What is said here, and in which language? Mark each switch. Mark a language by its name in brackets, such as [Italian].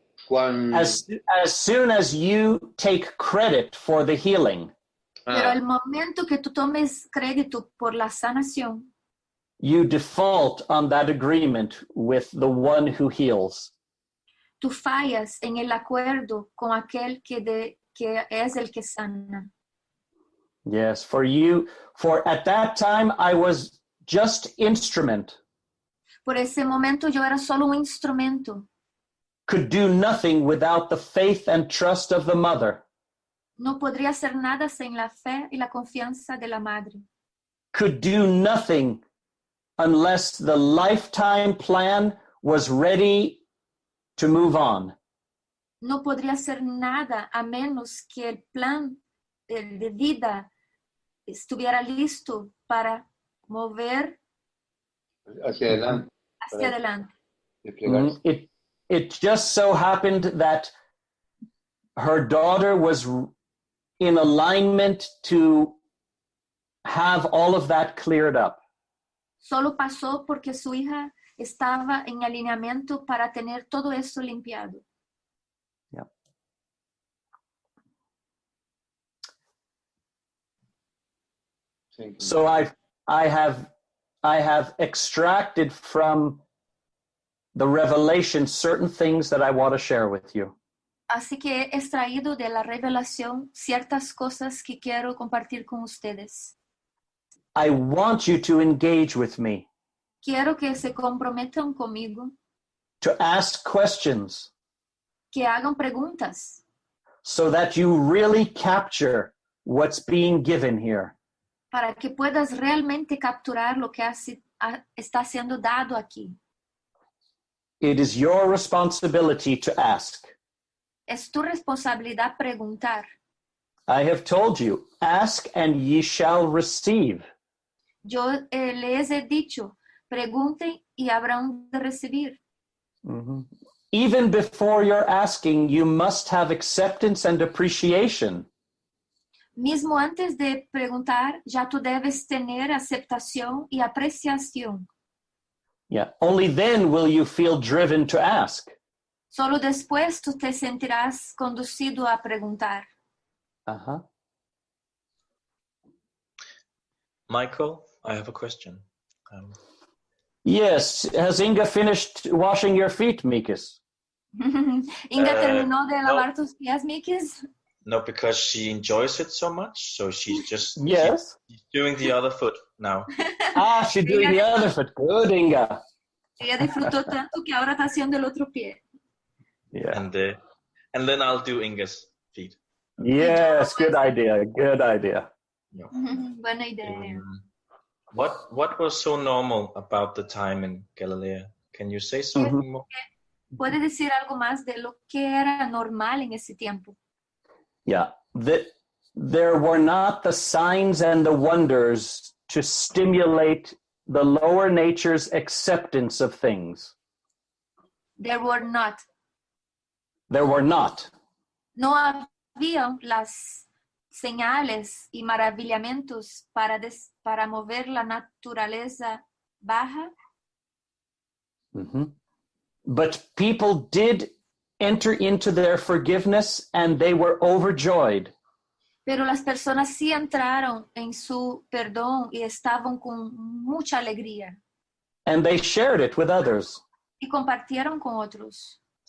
[English] as soon as you take credit for the healing, [Spanish] Pero el momento que tú tomes crédito por la sanación, [English] you default on that agreement with the one who heals. [Spanish] tú fallas en el acuerdo con aquel que es el que sana. [English] Yes, for at that time I was just instrument, [Spanish] Por ese momento yo era solo un instrumento. [English] could do nothing without the faith and trust of the mother, [Spanish] No podría hacer nada sin la fe y la confianza de la madre. [English] could do nothing unless the lifetime plan was ready to move on. [Spanish] No podría hacer nada a menos que el plan de vida estuviera listo para mover hacia adelante. hacia adelante. de plegarse. [English] It just so happened that her daughter was in alignment to have all of that cleared up. [Spanish] Solo pasó porque su hija estaba en alineamiento para tener todo eso limpiado. Yeah. Thank you. So I have extracted from the revelation certain things that I want to share with you. Así que he extraído de la revelación ciertas cosas que quiero compartir con ustedes. [English] I want you to engage with me, [Spanish] Quiero que se comprometan conmigo, [English] to ask questions, [Spanish] que hagan preguntas, [English] so that you really capture what's being given here. [Spanish] para que puedas realmente capturar lo que está siendo dado aquí. [English] It is your responsibility to ask. [Spanish] Es tu responsabilidad preguntar. [English] I have told you, ask and ye shall receive. [Spanish] Yo les he dicho, pregunten y habrán de recibir. Mm-hmm. [English] Even before you're asking, you must have acceptance and appreciation. [Spanish] Mismo antes de preguntar, ya tú debes tener aceptación y apreciación. [English] Yeah. Only then will you feel driven to ask. [Spanish] Solo después tú te sentirás conducido a preguntar. Uh-huh. [English] Michael, I have a question. Yes. Has Inga finished washing your feet, Mikis? [Spanish] Inga terminó de lavar tus pies, Mikis. [English] No, because she enjoys it so much, so she's just Yes. she's doing the other foot now. She's doing the other foot. Good, Inga. [Spanish] Ella disfrutó tanto que ahora está haciendo el otro pie. [English] Yeah. And then I'll do Inga's feet. Yes, good idea. Good idea. Yeah. [Spanish] Buena idea. [English] What was so normal about the time in Galilee? Can you say something more? [Spanish] ¿Puede decir algo más de lo que era normal en ese tiempo? [English] Yeah. There were not the signs and the wonders to stimulate the lower nature's acceptance of things. There were not. There were not. [Spanish] No habían las señales y maravillamientos para mover la naturaleza baja. Mm-hmm. [English] But people did enter into their forgiveness and they were overjoyed. [Spanish] Pero las personas sí entraron en su perdón y estaban con mucha alegría. [English] And they shared it with others. [Spanish] Y compartieron con otros.